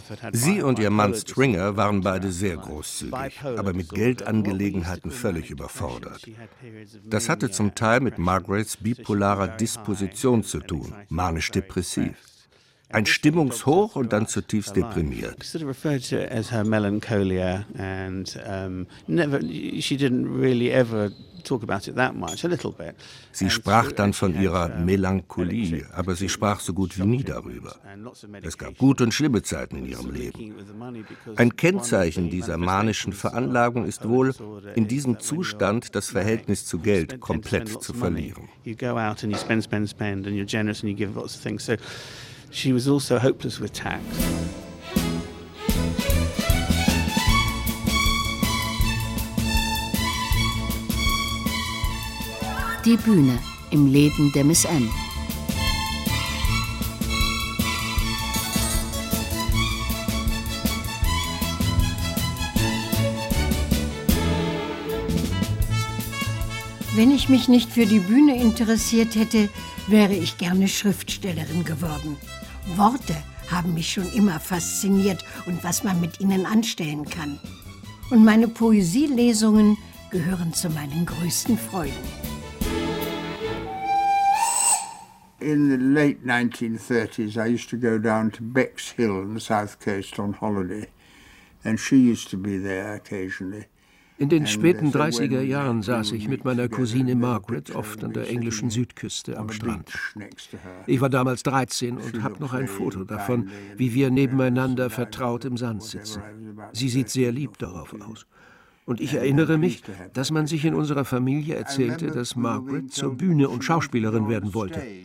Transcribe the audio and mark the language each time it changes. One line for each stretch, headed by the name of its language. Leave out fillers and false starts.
German: Sie und ihr Mann Stringer waren beide sehr großzügig, aber mit Geldangelegenheiten völlig überfordert. Das hatte zum Teil mit Margarets bipolarer Disposition zu tun, manisch-depressiv. Ein Stimmungshoch und dann zutiefst deprimiert.
English: Sort of referred to as her melancholia and never she didn't really ever talk about it that much, a little bit.
German: Sie sprach dann von ihrer Melancholie, aber sie sprach so gut wie nie darüber. Es gab gute und schlimme Zeiten in ihrem Leben. Ein Kennzeichen dieser manischen Veranlagung ist wohl, in diesem Zustand das Verhältnis zu Geld komplett zu verlieren.
English: You go out and you spend and you're generous and you give lots of things. So she was also hopeless with tax.
German: Die Bühne im Leben der Miss M. Wenn ich mich nicht für die Bühne interessiert hätte, wäre ich gerne Schriftstellerin geworden. Worte haben mich schon immer fasziniert und was man mit ihnen anstellen kann. Und meine Poesielesungen gehören zu meinen größten Freuden.
English: In the late 1930s, I used to go down to Bexhill on the south coast on holiday, and she used to be there occasionally.
German: In den späten 30er Jahren saß ich mit meiner Cousine Margaret oft an der englischen Südküste am Strand. Ich war damals 13 und habe noch ein Foto davon, wie wir nebeneinander vertraut im Sand sitzen. Sie sieht sehr lieb darauf aus. Und ich erinnere mich, dass man sich in unserer Familie erzählte, dass Margaret zur Bühne und Schauspielerin werden wollte.